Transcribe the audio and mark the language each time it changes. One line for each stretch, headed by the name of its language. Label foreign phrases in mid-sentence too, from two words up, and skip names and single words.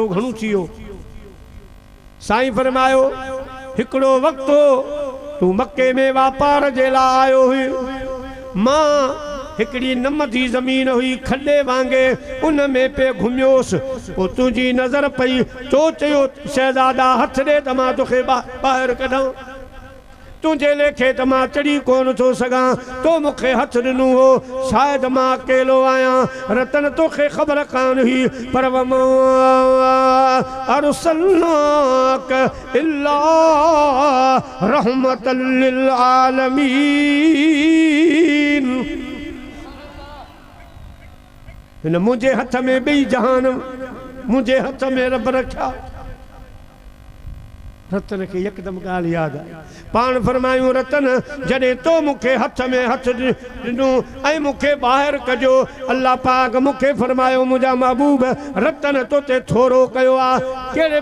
Sindhi: घणो थी वियो साईं फरमायो हिकिड़ो वक़्तु हो तूं मके में वापार जे लाइ आयो हुई मां हिकिड़ी नमदी ज़मीन हुई खॾे वांगुरु उन में पे घुमियोसि पोइ तुंहिंजी नज़र पई तो चयो शहज़ादा हथ ॾे त मां तोखे ॿाहिरि कढां तुझे लेखे त मां चढ़ी कोन थो सघां तो मूंखे हथ ॾिनो हो शायदि मां अकेलो आहियां रतन तोखे ख़बर कान हुई पर
Arabic: أرسلناك إلا رحمة للعالمين
Sindhi: हिन मुंहिंजे हथ में ॿई जहान मुंहिंजे हथ में रब रखिया रतन के यकदम ॻाल्हि यादि आई पाण फरमायूं रतन जॾहिं तो मूंखे हथ में हथ ॾिनो ऐं मूंखे ॿाहिरि कजो अल्लाह पाक मूंखे फरमायो मुंहिंजा महबूब रतन तोते थोरो कयो आहे कहिड़े